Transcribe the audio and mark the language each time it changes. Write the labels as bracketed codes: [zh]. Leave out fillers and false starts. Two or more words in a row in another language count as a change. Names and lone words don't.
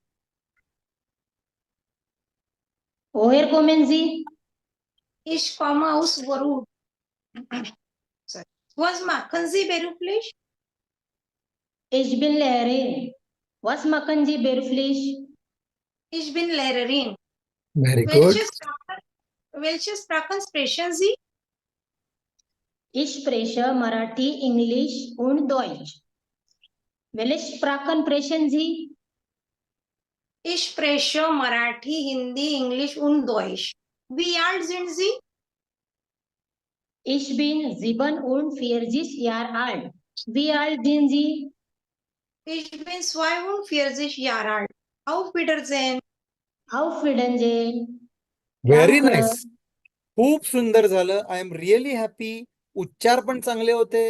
[de] Woher kommen Sie? Ich komme aus Varud. Was machen Sie beruflich? Ich bin Lehrerin. Was machen Sie beruflich? Ich bin Lehrerin. [en] Very good. [de] Welche Sprachen sprechen Sie? Ich spreche Marathi, Englisch und Deutsch. Welche Sprachen sprechen Sie? Ich spreche Marathi, Hindi, Englisch und Deutsch. Wie alt sind Sie? Ich bin 47 Jahre alt. Wie alt sind Sie? Ich bin 42 Jahre alt. Auf Wiedersehen. Auf Wiedersehen. [en] व्हेरी [de] Danke. [en] Nice. [mr] खूप सुंदर झालं. [en] I am really happy. [mr] उच्चार पण चांगले होते.